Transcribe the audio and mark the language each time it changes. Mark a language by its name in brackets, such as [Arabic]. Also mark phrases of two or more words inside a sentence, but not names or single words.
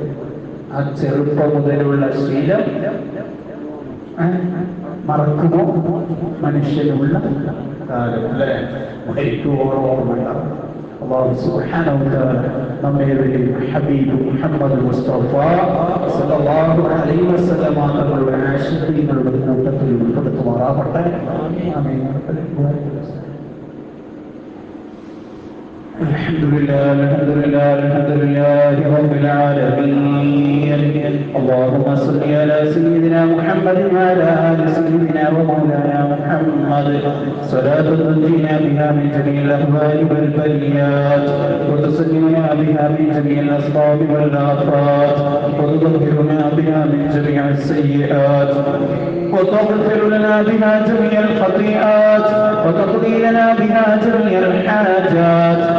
[Malayalam] ആ ചെറുപ്പം മുതലുള്ള ശീലം മറക്കുമോ മനുഷ്യനുള്ള കാലം, അല്ലെ? മരിക്കുവോളം ഓർമ്മയുണ്ടാകും. [Arabic] الله سبحانه وتعالى [Malayalam] നമ്മെ ഹബീബ് മുഹമ്മദ് മുസ്തഫ [Arabic] صلى الله عليه وسلم [Malayalam] തങ്ങളുടെ ആശീർവാദങ്ങളുടെ കൂട്ടത്തിൽ ഉൾപ്പെടുത്തുമാറാകട്ടെ. ആമീൻ. [Arabic] الحمد لله رب العالمين. اللهم صل على سيدنا محمد وعلى آل سيدنا ومولانا محمد صلاة تنجينا بها من جميع الأهوال والبليات وتسلمنا بها من جميع الأسباب والآفات وتطهرنا بها من جميع السيئات وتغفر لنا بها جميع الخطيئات وتقضي لنا بها جميع الحاجات